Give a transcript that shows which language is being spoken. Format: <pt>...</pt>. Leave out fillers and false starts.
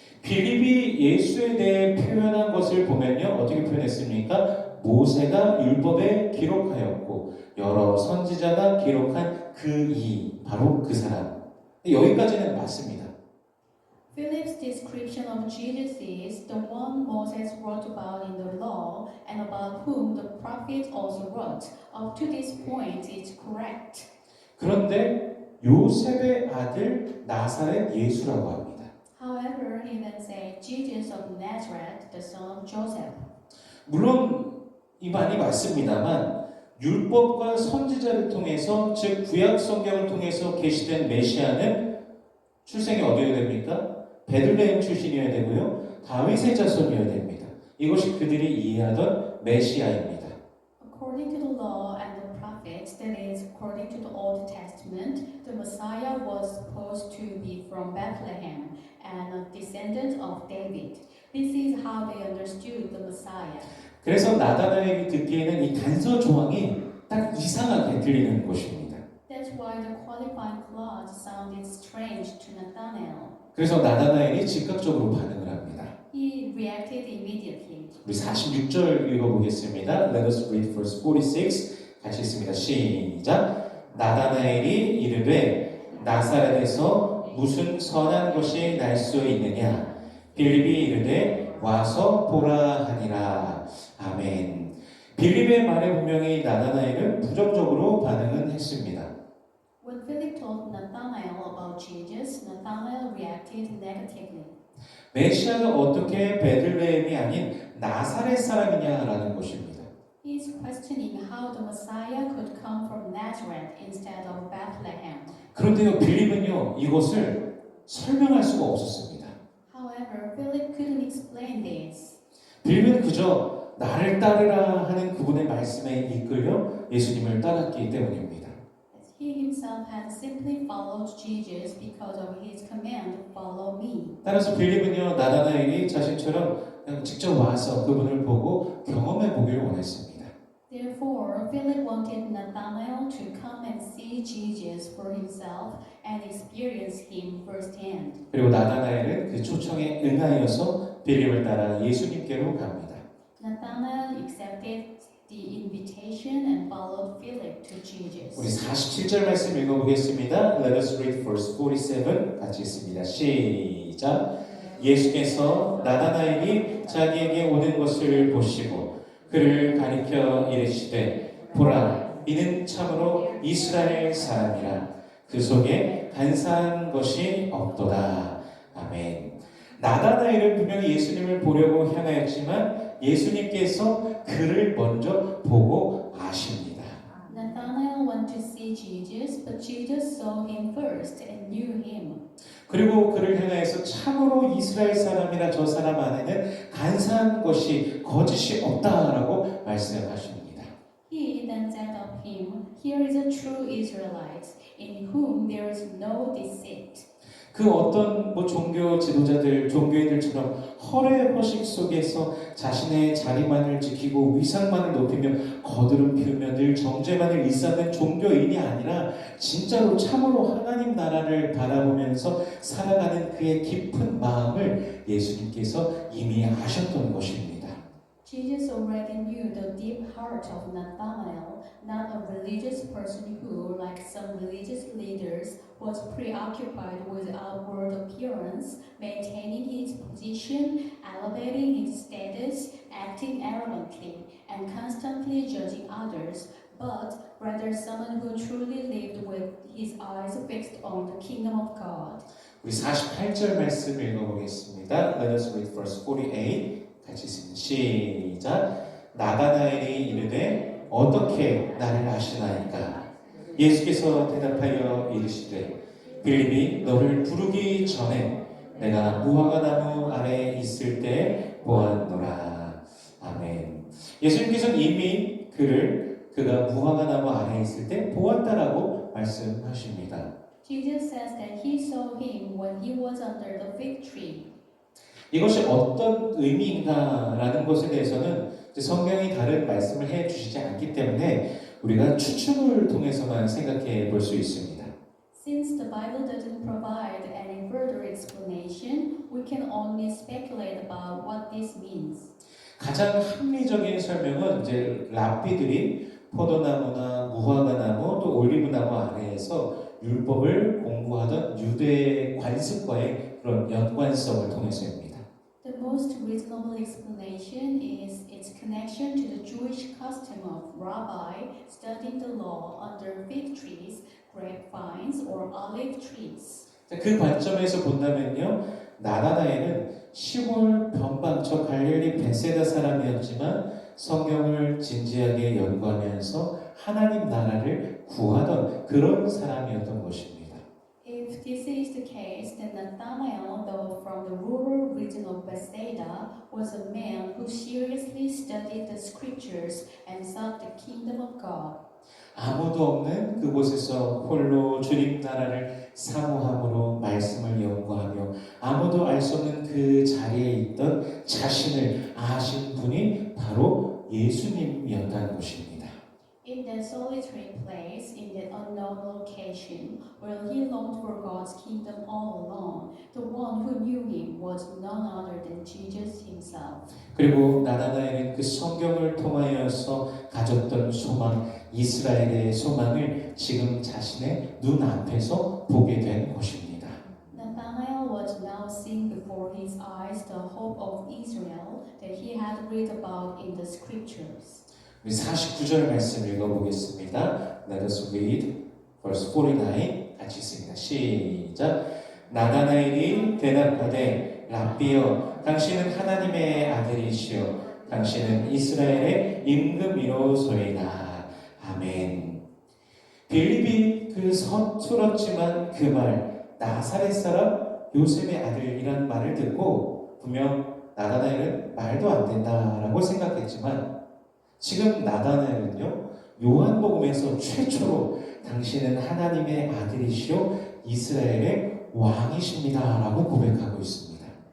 <ko>빌립이 예수에 대해 표현한 것을 보면요. 어떻게 표현했습니까? 모세가 율법에 기록하였고 여러 선지자가 기록한 그 이, 바로 그 사람. 여기까지는 맞습니다.</ko> <en>Philip's description of Jesus is the one Moses wrote about in the law and about whom the prophets also wrote. Up to this point, it's correct.</en> <ko>그런데 요셉의 아들 나사렛 예수라고 합니다.</ko> <en>However, he then said Jesus of Nazareth, the son of Joseph.</en> <ko>물론 이 말이 맞습니다만 율법과 선지자를 통해서 즉 구약 성경을 통해서 계시된 메시아는 출생이 어디여야 됩니까? 베들레헴 출신이어야 되고요. 다윗의 자손이어야 됩니다. 이것이 그들이 이해하던 메시아입니다.</ko> <en>According to the law and the prophets, that is, according to the Old Testament, the Messiah was supposed to be from Bethlehem and a descendant of David. This is how they understood the Messiah.</en> <ko>그래서 나다나엘이 듣기에는 이 단서 조항이 딱 이상하게 들리는 것입니다.</ko> <en>That's why the qualifying clause sounded strange to Nathanael.</en> <ko>그래서 나다나엘이 즉각적으로 반응을 합니다.</ko> <en>He reacted immediately.</en> <ko>우리 46절 읽어보겠습니다.</ko> <en>Let us read verse 46.</en> <ko>같이 읽습니다. 시작. 나다나엘이 이르되 나사렛에서 무슨 선한 것이 날 수 있느냐? 빌립이 이르되 와서 보라 하니라. 아멘. 빌립의 말에 분명히 나다나엘은 부정적으로 반응은 했습니다.</ko> <en>When Philip told Nathanael about Jesus, Nathanael reacted negatively.</en> <ko>메시아가 어떻게 베들레헴이 아닌 나사렛 사람이냐라는 것입니다.</ko> <en>He is questioning how the Messiah could come from Nazareth instead of Bethlehem.</en> <ko>그런데요, 빌립은요, 이것을 설명할 수가 없었습니다.</ko> <en>However, Philip couldn't explain this.</en> <ko>빌립은 그저 나를 따르라 하는 그분의 말씀에 이끌려 예수님을 따랐기 때문입니다.</ko> <en>He himself had simply followed Jesus because of his command, follow me.</en> <ko>따라서 빌립은요, 나다나엘이 자신처럼 그냥 직접 와서 그분을 보고 경험해 보기를 원했습니다.</ko> <en>Therefore, Philip wanted Nathanael to come and see Jesus for himself and experience him firsthand.</en> <ko>그리고 나다나엘은 그 초청에 응하여서 빌립을 따라 예수님께로 갑니다.</ko> <en>Nathanael accepted the invitation and followed Philip to Jesus.</en> <ko>우리 47절 말씀 읽어보겠습니다.</ko> <en>Let us read verse 47</en> <ko>같이 읽습니다. 시작. 예수께서 나다나엘이 자기에게 오는 것을 보시고 그를 가리켜 이르시되 보라 이는 참으로 이스라엘 사람이라 그 속에 간사한 것이 없도다. 아멘. 나다나엘은 분명히 예수님을 보려고 향하였지만 예수님께서 그를 먼저 보고 아십니다.</ko> <en>Nathanael went to see Jesus, but Jesus saw him first and knew him.</en> <ko>그리고 그를 향하여서 참으로 이스라엘 사람이라 저 사람 안에는 간사한 것이 거짓이 없다라고 말씀하십니다.</ko> <en>He then said of him, Here is a true Israelite, in whom there is no deceit.</en> <ko>그 어떤 종교 지도자들, 종교인들처럼 허례 허식 속에서 자신의 자리만을 지키고 위상만을 높이며 거드름 피우며 늘 정죄만을 일삼는 종교인이 아니라 진짜로 참으로 하나님 나라를 바라보면서 살아가는 그의 깊은 마음을 예수님께서 이미 아셨던 것입니다.</ko> <en>Jesus already knew the deep heart of Nathanael, not a religious person who, like some religious leaders, was preoccupied with outward appearance, maintaining his position, elevating his status, acting arrogantly, and constantly judging others, but rather someone who truly lived with his eyes fixed on the kingdom of God.</en> <ko>우리 48절 말씀 읽어보겠습니다.</ko> <en>Let us read verse 48.</en> <ko>같이 읽습니다. 시작. 나다나엘이 이르되 어떻게 나를 아시나이까? 예수께서 대답하여 이르시되 빌립이 너를 부르기 전에 내가 무화과 나무 아래에 있을 때 보았노라. 아멘. 예수님께서는 이미 그가 무화과 나무 아래에 있을 때 보았다라고 말씀하십니다.</ko> <en>Jesus says that he saw him when he was under the fig tree.</en> <ko>이것이 어떤 의미인가라는 것에 대해서는 성경이 다른 말씀을 해 주시지 않기 때문에 우리가 추측을 통해서만 생각해 볼 수 있습니다.</ko> <en>Since the Bible doesn't provide any further explanation, we can only speculate about what this means.</en> <ko>가장 합리적인 설명은 이제 랍비들이 포도나무나 무화과나무 또 올리브나무 아래에서 율법을 공부하던 유대의 관습과의 그런 연관성을 통해서입니다.</ko> <en>The most reasonable explanation is its connection to the Jewish custom of rabbi studying the law under fig trees, grapevines, or olive trees.</en> <ko>그 관점에서 본다면요, 나다나엘은 시골 변방처 갈릴리 베세다 사람이었지만 성경을 진지하게 연구하면서 하나님 나라를 구하던 그런 사람이었던 것입니다.</ko> <en>If this is the case, then Nathanael, though from the rural region of Bethsaida, was a man who seriously studied the scriptures and sought the kingdom of God.</en> <ko>아무도 없는 그곳에서 홀로 주님 나라를 사모함으로 말씀을 연구하며 아무도 알 수 없는 그 자리에 있던 자신을 아신 분이 바로 예수님이었다는 것입니다.</ko> <en>In that solitary place, in that unknown location, where he longed for God's kingdom all alone, the one who knew him was none other than Jesus himself.</en> <ko>그리고 나다나엘은 그 성경을 통하여서 가졌던 소망, 이스라엘의 소망을 지금 자신의 눈앞에서 보게 된 것입니다.</ko> <en>Nathanael was now seeing before his eyes the hope of Israel that he had read about in the scriptures.</en> <ko>우리 49절 말씀 읽어보겠습니다.</ko> <en>Let us read verse 49</en> <ko>같이 읽습니다. 시작. 나다나엘이 대답하되 랍비여 당신은 하나님의 아들이시여 당신은 이스라엘의 임금이로소이다. 아멘. 빌립이 그 서툴었지만 그 말 나사렛 사람 요셉의 아들이란 말을 듣고 분명 나다나엘은 말도 안 된다라고 생각했지만 지금 나다나엘은요 요한복음에서 최초로 당신은 하나님의 아들이시오 이스라엘의 왕이십니다라고 고백하고 있습니다.</ko>